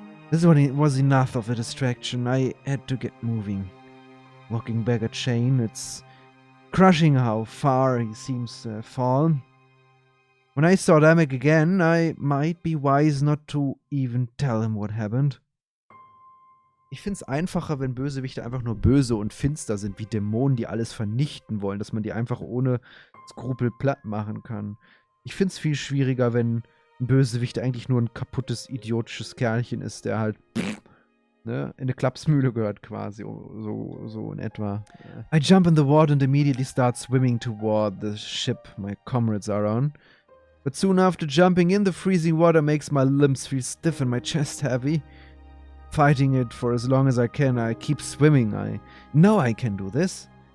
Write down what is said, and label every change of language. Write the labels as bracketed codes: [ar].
[en] This was enough of a distraction. I had to get moving. Looking back at Shane, it's crushing how far he seems to have fallen. When I saw Damek again, I might be wise not to even tell him what happened. [de] Ich find's einfacher, wenn Bösewichte einfach nur böse und finster sind, wie Dämonen, die alles vernichten wollen, dass man die einfach ohne Skrupel platt machen kann. Ich find's viel schwieriger, wenn ein Bösewicht eigentlich nur ein kaputtes, idiotisches Kerlchen ist, der halt in eine Klapsmühle gehört quasi, so in etwa. [en] I jump in the water and immediately start swimming toward the ship my comrades are on. But soon after jumping in, the freezing water makes my limbs feel stiff and my chest heavy. Fighting it for as long as I can, I keep swimming. I know I can do this.